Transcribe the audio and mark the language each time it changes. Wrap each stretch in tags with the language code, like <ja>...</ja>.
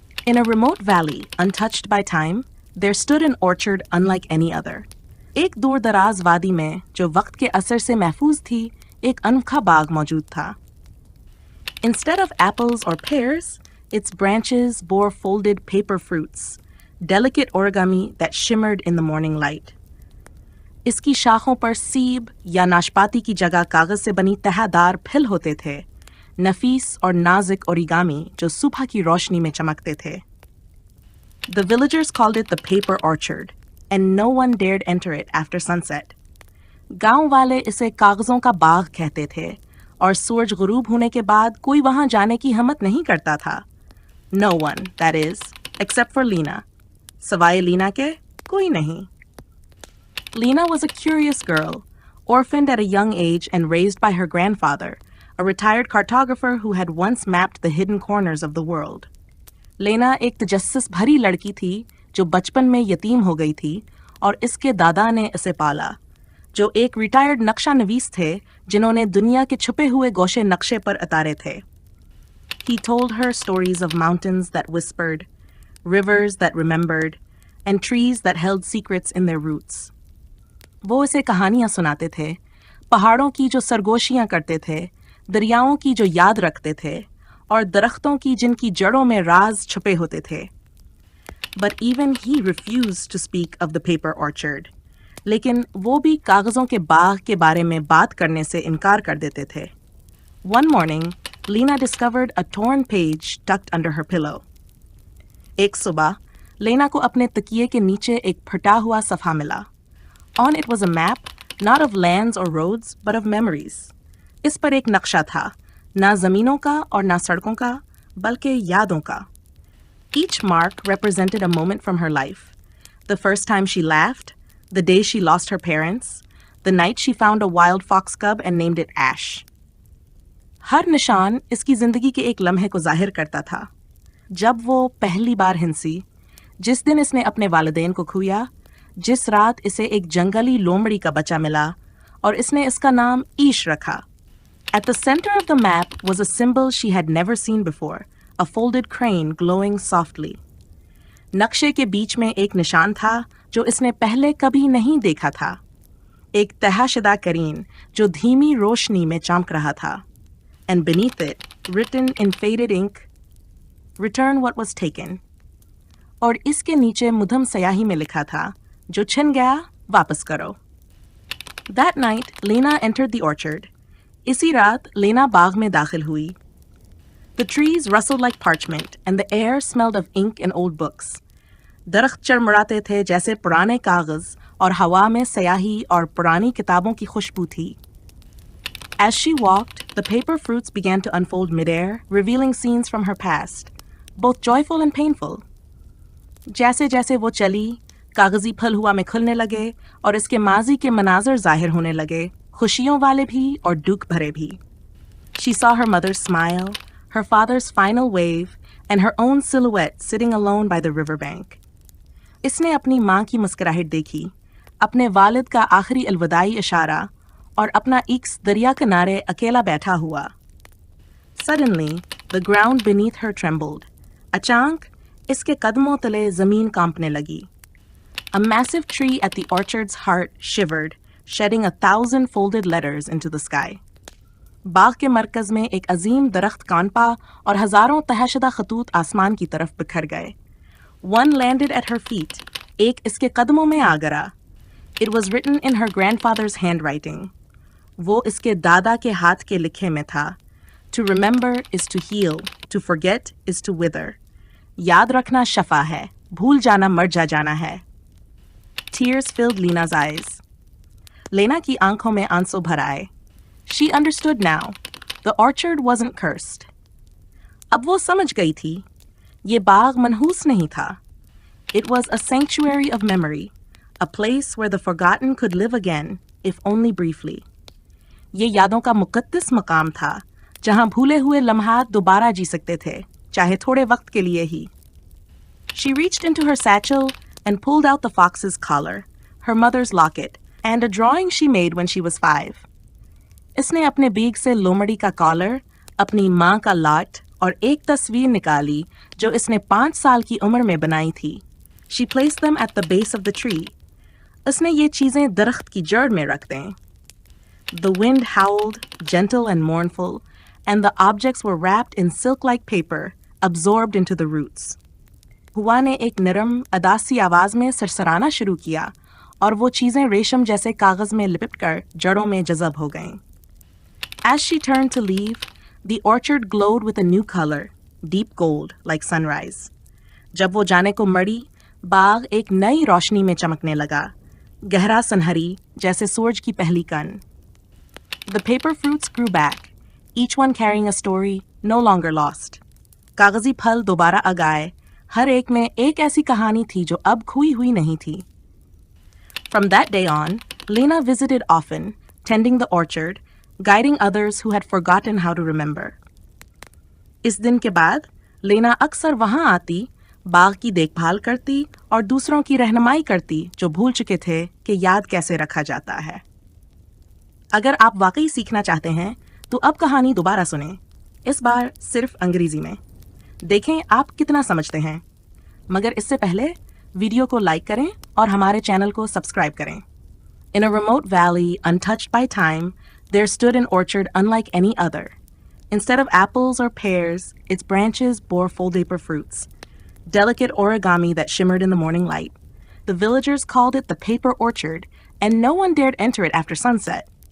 <en>In a remote valley, untouched by time, there stood an orchard unlike any other.</en> <hi>एक दूर दराज वादी में जो वक्त के असर से महफूज थी, एक अनोखा बाग मौजूद था.</hi> <en>Instead of apples or pears, its branches bore folded paper fruits, delicate origami that shimmered in the morning light.</en> <hi>इसकी शाखों पर सीब या नाशपाती की जगह कागज से बनी तहदार फिल होते थे, नफीस और नाजुक ओरिगामी जो सुबह की रोशनी में चमकते थे.</hi> <en>The villagers called it the paper orchard, and no one dared enter it after sunset.</en> <hi>गांव वाले इसे कागजों का बाग कहते थे, और सूरज गुरूब होने के बाद कोई वहां जाने की हिम्मत नहीं करता था.</hi> <en>No one, that is, except for Lena.</en> <hi>सवाए लीना के कोई नहीं.</hi> <en>Lena was a curious girl, orphaned at a young age and raised by her grandfather, a retired cartographer who had once mapped the hidden corners of the world.</en> <hi>Lena एक तजस्सुस भरी लड़की थी जो बचपन में यतीम हो गई थी और इसके दादा ने इसे पाला, जो एक रिटायर्ड नक्शा नवीस थे जिन्होंने दुनिया के छुपे हुए गोशे नक्शे पर उतारे थे.</hi> <en>He told her stories of mountains that whispered, rivers that remembered, and trees that held secrets in their roots.</en> <hi>वो इसे कहानियां सुनाते थे, पहाड़ों की जो सरगोशियां करते थे, दरियाओं की जो याद रखते थे, और दरख्तों की जिनकी जड़ों में राज छुपे होते थे.</hi> <en>But even he refused to speak of the paper orchard.</en> <hi>लेकिन वो भी कागजों के बाग के बारे में बात करने से इनकार कर देते थे.</hi> <en>One morning, Lena discovered a torn page tucked under her pillow.</en> <hi>एक सुबह, लेना को अपने तकिए के नीचे एक फटा हुआ सफ़ा मिला.</hi> <en>On it was a map, not of lands or roads, but of memories.</en> <hi>इस पर एक नक्शा था, ना ज़मीनों का और ना सड़कों का, बल्कि यादों का.</hi> <en>Each mark represented a moment from her life. The first time she laughed, the day she lost her parents, the night she found a wild fox cub and named it Ash.</en> <hi>हर निशान इसकी ज़िंदगी के एक लम्हे को ज़ाहिर करता था. जब वो पहली बार हिंसी, जिस दिन इसने अपने वालिदैन को खोया, जिस रात इसे एक जंगली लोमड़ी का बच्चा मिला और इसने इसका नाम ईश रखा.</hi> <en>At the center of the map was a symbol she had never seen before, a folded crane glowing softly.</en> <hi>नक्शे के बीच में एक निशान था जो इसने पहले कभी नहीं देखा था. एक तहशदा करीन जो धीमी रोशनी में चमक रहा था.</hi> <en>And beneath it, written in faded ink, return what was taken.</en> <hi>और इसके नीचे मुधम स्याही में लिखा था, जो छिन गया वापस करो.</hi> <en>That night, Lena entered the orchard.</en> <hi>इसी रात लेना बाग में दाखिल हुई.</hi> <en>The trees rustled like parchment, and the air smelled of ink and old books.</en> <hi>दरख्त चरमराते थे जैसे पुराने कागज, और हवा में स्याही और पुरानी किताबों की खुशबू थी.</hi> <en>As she walked, the paper fruits began to unfold midair, revealing scenes from her past, both joyful and painful.</en> <hi>जैसे जैसे वो चली, कागजी फल हुआ में खुलने लगे और इसके माजी के मनाजर जाहिर होने लगे, खुशियों वाले भी और दुख भरे भी.</hi> <en>She saw her mother's smile, her father's final wave, and her own silhouette sitting alone by the riverbank.</en> <hi>इसने अपनी माँ की मुस्कुराहट देखी, अपने वालिद का आखिरी अलविदाई इशारा, और अपना इक्स दरिया किनारे अकेला बैठा हुआ.</hi> <en>Suddenly, the ground beneath her trembled.</en> <hi>अचानक, इसके कदमों तले ज़मीन कांपने लगी.</hi> <en>A massive tree at the orchard's heart shivered, shedding 1,000 folded letters into the sky.</en> <hi>बाग के मरकज में एक अजीम दरख्त कांपा और हजारों तहशदा खतूत आसमान की तरफ बिखर गए.</hi> <en>One landed at her feet.</en> <hi>एक इसके कदमों में आ गिरा.</hi> <en>It was written in her grandfather's handwriting.</en> <hi>वो इसके दादा के हाथ के लिखे में था.</hi> <en>To remember is to heal. To forget is to wither.</en> <hi>याद रखना शफा है. भूल जाना मर जाना है.</hi> <en>Tears filled Lena's eyes.</en> <hi>लेना की आंखों में आंसू भर आए.</hi> <en>She understood now. The orchard wasn't cursed.</en> <hi>अब वो समझ गई थी. ये बाग मनहूस नहीं था.</hi> <en>It was a sanctuary of memory, a place where the forgotten could live again, if only briefly.</en> <hi>ये यादों का मुकद्दस मकाम था, जहां भूले हुए लम्हात दोबारा जी सकते थे, चाहे थोड़े वक्त के लिए ही.</hi> <en>She reached into her satchel and pulled out the fox's collar, her mother's locket, and a drawing she made when she was 5.</en> <hi>इसने अपने बैग से लोमड़ी का कॉलर, अपनी माँ का लाट और एक तस्वीर निकाली जो इसने 5 साल की उम्र में बनाई थी.</hi> <en>She placed them at the base of the tree.</en> <hi>उसने ये चीजें दरख्त की जड़ में रख दें.</hi> <en>The wind howled, gentle and mournful, and the objects were wrapped in silk-like paper, absorbed into the roots.</en> <hi>हुआ ने एक नरम, अदासी आवाज में सरसराना शुरू किया और वो चीजें रेशम जैसे कागज में लिपटकर जड़ों में जज़ब हो गईं.</hi> <en>As she turned to leave, the orchard glowed with a new color, deep gold, like sunrise.</en> <hi>जब वो जाने को मड़ी, बाग एक नई रोशनी में चमकने लगा, गहरा सनहरी जैसे सूरज की पहली कन.</hi> <en>The paper fruits grew back, each one carrying a story no longer lost.</en> <hi>कागजी फल दोबारा आए, हर एक में एक ऐसी कहानी थी जो अब खोई हुई नहीं थी.</hi> <en>From that day on, Lena visited often, tending the orchard, guiding others who had forgotten how to remember.</en> <hi>इस दिन के बाद लेना अक्सर वहां आती, बाग की देखभाल करती और दूसरों की रहनुमाई करती जो भूल चुके थे कि याद कैसे रखा जाता है. अगर आप वाकई सीखना चाहते हैं तो अब कहानी दोबारा सुनें, इस बार सिर्फ अंग्रेजी में. देखें आप कितना समझते हैं. मगर इससे पहले वीडियो को लाइक करें और हमारे चैनल को सब्सक्राइब करें.</hi> <en>In a remote valley, untouched by time, there stood an orchard unlike any other. Instead of apples or pears, its branches bore fold-paper fruits, delicate origami that shimmered in the morning light. The villagers called it the paper orchard, and no one dared enter it after sunset.</en>